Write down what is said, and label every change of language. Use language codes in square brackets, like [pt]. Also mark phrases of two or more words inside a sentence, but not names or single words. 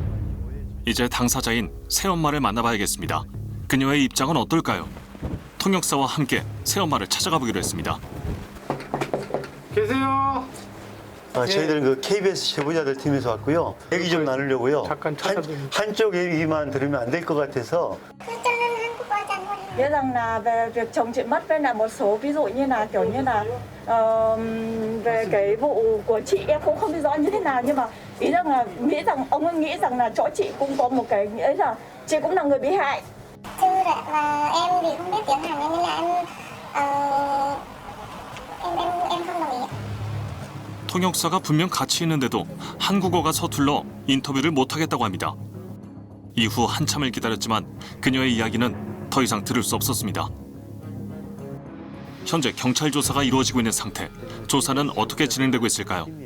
[ko] 이제 당사자인 새엄마를 만나봐야겠습니다. 그녀의 입장은 어떨까요? 통역사와 함께 새엄마를 찾아가 보기로 했습니다. 계세요? 저희들은 그 KBS 제보자들 팀에서 왔고요. 얘기 좀 나누려고요. 잠깐 찾아드립니다. 한쪽 얘기만 들으면 안 될 것 같아서. [vi] biết rằng là về việc chồng chị mất với là một số ví dụ như là kiểu như là về cái vụ của chị em cũng không biết rõ như thế nào, nhưng mà ý rằng là ông ấy nghĩ rằng là chỗ chị cũng có một cái nghĩa là chị cũng là người bị hại. và em thì không biết tiếng Hàn nên là em không đồng ý. [ko] 통역사가 분명 같이 있는데도 한국어가 서툴러 인터뷰를 못하겠다고 합니다. 이후 한참을 기다렸지만 그녀의 이야기는 더 이상 들을 수 없었습니다. 현재 경찰 조사가 이루어지고 있는 상태. 조사는 어떻게 진행되고 있을까요?